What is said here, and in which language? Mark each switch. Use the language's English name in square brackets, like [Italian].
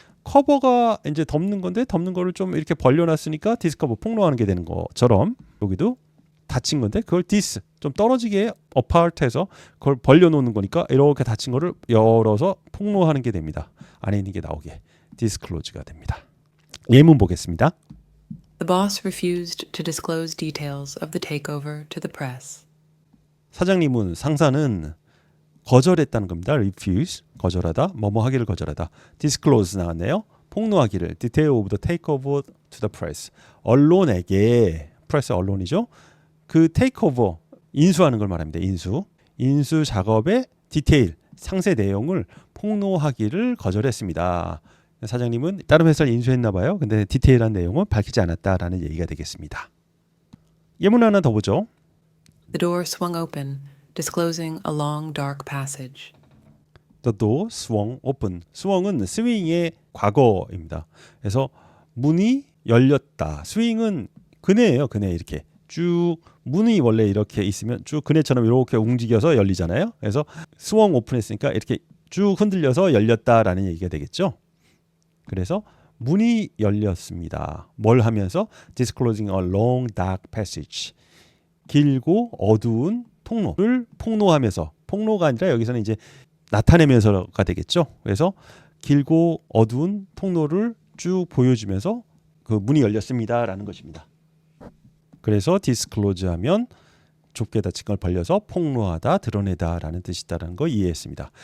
[Korean] 커버가 이제 덮는 건데 덮는 거를 좀 이렇게 벌려놨으니까 디스커버 폭로하는 게 되는 것처럼 여기도 닫힌 건데 그걸 dis 좀 떨어지게 apart해서 그걸 벌려놓는 거니까 이렇게 닫힌 거를 열어서 폭로하는 게 됩니다. 안에 있는 게 나오게 disclose가 됩니다. 예문 보겠습니다. [English] The boss refused to disclose details of the takeover to the press. [Korean] 사장님은 상사는 거절했다는 겁니다. refuse 거절하다, 뭐뭐 하기를 거절하다. disclose 나왔네요. 폭로하기를 [English] detail of the takeover to the press. [Korean] 언론에게 press 언론이죠. 그 테이크오버 인수하는 걸 말합니다. 인수 작업의 디테일 상세 내용을 폭로하기를 거절했습니다. 사장님은 다른 회사를 인수했나 봐요. 근데 디테일한 내용은 밝히지 않았다라는 얘기가 되겠습니다. 예문 하나 더 보죠. [English] The door swung open, disclosing a long dark passage. The door swung open. [Korean] swung은 스윙의 과거입니다. 그래서 문이 열렸다. 스윙은 그네예요. 그네 이렇게. 쭉 문이 원래 이렇게 있으면 쭉 그네처럼 이렇게 움직여서 열리잖아요. 그래서 스윙 오픈했으니까 이렇게 쭉 흔들려서 열렸다라는 얘기가 되겠죠. 그래서 문이 열렸습니다. 뭘 하면서 [English] disclosing a long dark passage. [Korean] 길고 어두운 통로를 폭로하면서 폭로가 아니라 여기서는 이제 나타내면서가 되겠죠. 그래서 길고 어두운 통로를 쭉 보여주면서 그 문이 열렸습니다라는 것입니다. 그래서 disclose 하면 좁게 닫힌 걸 벌려서 폭로하다, 드러내다라는 뜻이 있다는 거 이해했습니다.